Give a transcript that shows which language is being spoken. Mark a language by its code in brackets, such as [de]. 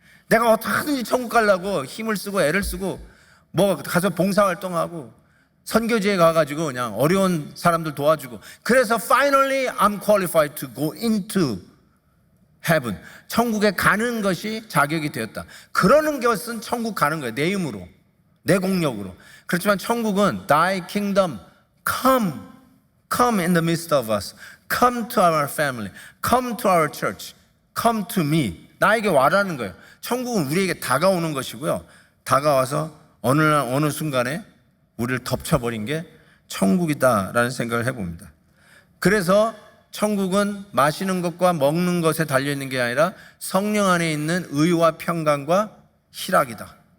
[ko] 내가 어떻게든지 천국 가려고 힘을 쓰고 애를 쓰고 뭐 가서 봉사활동하고 선교지에 가가지고 그냥 어려운 사람들 도와주고, 그래서 [en] finally I'm qualified to go into heaven, [ko] 천국에 가는 것이 자격이 되었다, 그러는 것은 천국 가는 거예요. 내 힘으로, 내 공력으로. 그렇지만 천국은 [en] Thy kingdom come in the midst of us, come to our family, come to our church, come to me. [ko] 나에게 와라는 거예요. 천국은 우리에게 다가오는 것이고요, 다가와서 어느 순간에 우리를 덮쳐버린 게 천국이다라는 생각을 해봅니다. 그래서 천국은 마시는 것과 먹는 것에 달려있는 게 아니라 성령 안에 있는 의와 평강과 희락이다.